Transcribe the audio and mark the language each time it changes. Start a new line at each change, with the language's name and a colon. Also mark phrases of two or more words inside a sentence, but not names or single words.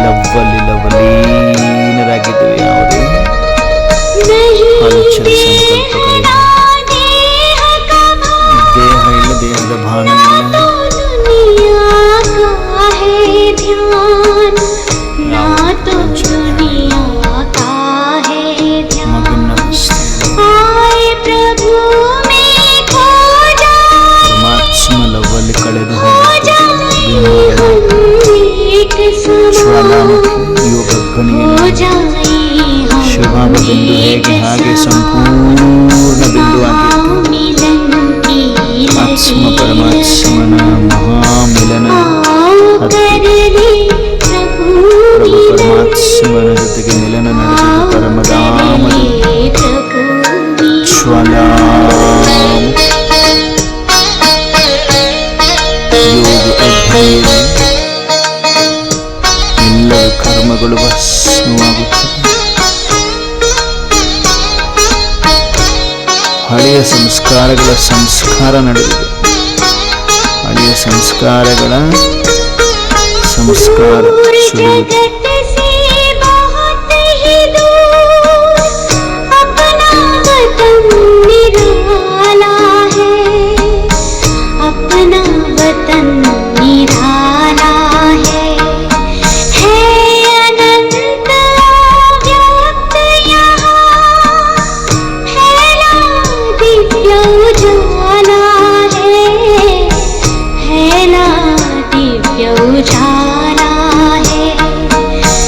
Kannada: ಲವ್ವಲ್ಲಿ ಲವಲೀನರಾಗಿದ್ದೇವೆ. ಯಾವುದೇ
Hindi: नहीं
Kannada: ಹಲಚಲ
Hindi: तेरा
Kannada: ಸಂಕಲ್ಪಗಳಿಲ್ಲ,
Hindi: देह का
Kannada: ದೇಹ ಇಲ್ಲ, ದೇಹದ ಭಾನ ಇಲ್ಲ.
Hindi: दुनिया का है ध्यान, ना तो दुनिया का है ध्यान।
Kannada: ಮಗನ ಅವಸ್ಥೆ
Hindi: आए प्रभु में खो जाए,
Kannada: ಪರಮಾತ್ಮ ಲವ್ವಲ್ಲಿ ಕಳೆದು
Hindi: खो जाए हम एक समान,
Kannada: ಜ್ವಾಲಾಮುಖಿ ಯೋಗ
Hindi: खो
Kannada: ಗಣಿಯನ್ನು
Hindi: जाए हम
Kannada: ಶಿವಭಾವ ಬಿಂದು ಹೇಗೆ ಹಾಗೆ ಸಂಪೂರ್ಣ ಬಿಂದುವಾಗಿತ್ತು.
Hindi: मिलन की
Kannada: ಆತ್ಮ ಪರಮಾತ್ಮನ ಮಹಾಮಿಲನ
Hindi: करली प्रभु
Kannada: ಪ್ರಭು ಪರಮಾತ್ಮನ ಜೊತೆಗೆ ಮಿಲನ ನಡೆಸಿದ ಪರಮಧಾಮದ ಜ್ವಾಲಾಮುಖಿ ಯೋಗ ಅಗ್ನಿಯಲ್ಲಿ ಎಲ್ಲರ ಕರ್ಮಗಳು ಭಸ್ಮವಾಗುತ್ತವೆ. ಹಳೆಯ ಸಂಸ್ಕಾರಗಳ ಸಂಸ್ಕಾರ ನಡೆದಿದೆ. ಹಳೆಯ ಸಂಸ್ಕಾರಗಳ ಸಂಸ್ಕಾರ ಸುರಿಯುತ್ತೆ.
Hindi: जगत से बहुत ही दूर अपना वतन निराला है, अपना वतन निराला है अनंत व्यक्त यहाँ फैला दिव्य उजाला है, फैला दिव्य उजाला है।